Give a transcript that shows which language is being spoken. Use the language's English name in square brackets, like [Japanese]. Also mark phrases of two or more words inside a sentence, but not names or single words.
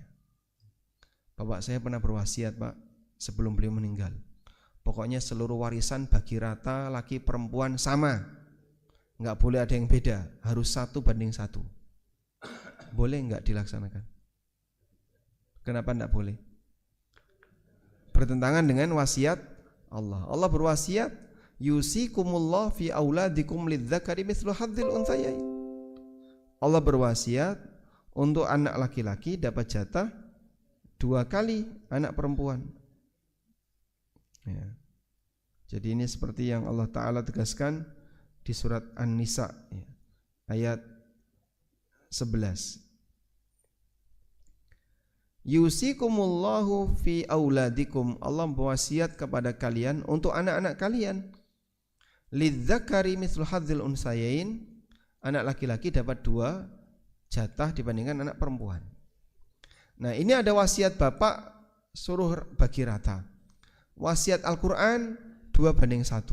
[Indonesian] Bapak saya pernah berwasiat Pak, sebelum beliau meninggal, pokoknya seluruh warisan bagi rata, laki perempuan sama, nggak boleh ada yang beda, harus 1:1. Boleh nggak dilaksanakan? Kenapa nggak boleh? Bertentangan dengan wasiat Allah. Allah berwasiat, [Arabic] يوصيكم الله في أولادكم للذكر مثل حظ الأنثيين. [Indonesian] Allah berwasiat untuk anak laki-laki dapat jatah 2 kali anak perempuan. Ya. Jadi ini seperti yang [Arabic] الله تعالى [Indonesian] tegaskan di surat An-Nisa ya, ayat 11. [Arabic] يوصيكم الله في أولادكم, [Indonesian] Allah berwasiat kepada kalian untuk anak-anak kalian. [Arabic] للذكر مثل حظ الأنثيين, [Indonesian] anak laki-laki dapat 2 jatah dibandingkan anak perempuan. Nah, ini ada wasiat bapak suruh bagi rata. Wasiat Al-Quran 2:1.